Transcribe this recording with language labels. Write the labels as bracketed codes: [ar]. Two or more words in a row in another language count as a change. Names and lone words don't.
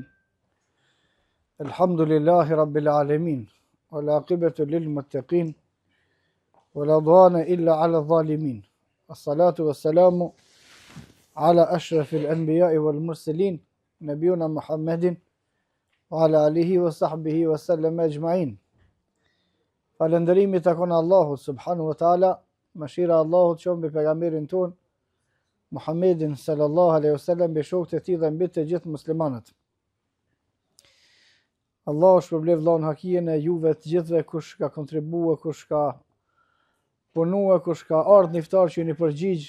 [ar] الحمد لله رب العالمين والعاقبة للمتقين ولا عدوان إلا على الظالمين. الصلاة والسلام على أشرف الأنبياء والمرسلين نبينا محمد وعلى آله وصحبه وسلم أجمعين. [sq] Falëndërimi takon Allahut [ar] سبحانه وتعالى, [sq] mëshira e Allahut qoftë mbi pejgamberin ton Muhammedin [ar] صلى الله عليه وسلم, [sq] mbi shokët e tij dhe mbi të gjithë muslimanët. Allahu shpërblet vllahun Hakijen e juve të gjithëve, kush ka kontribuar, kush ka punuar, kush ka ardhur në iftar që jeni përgjigj.